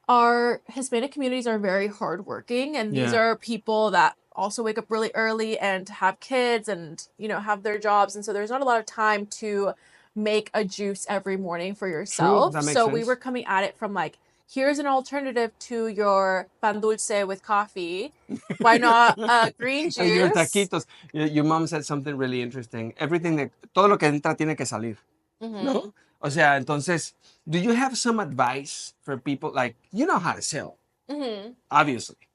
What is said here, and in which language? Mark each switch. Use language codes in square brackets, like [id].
[en] Our Hispanic communities are very hardworking, and these are people that also wake up really early and have kids and, you know, have their jobs. And so there's not a lot of time to make a juice every morning for yourself. True, that makes so sense. we were coming at it from like, here's an alternative to your pan dulce with coffee. Why not green juice? Your taquitos. Your mom said something really interesting. [es] Everything, todo lo que entra tiene que salir. ¿No? O sea, entonces, [en] do you have some advice for people? Like, you know how to sell, obviously.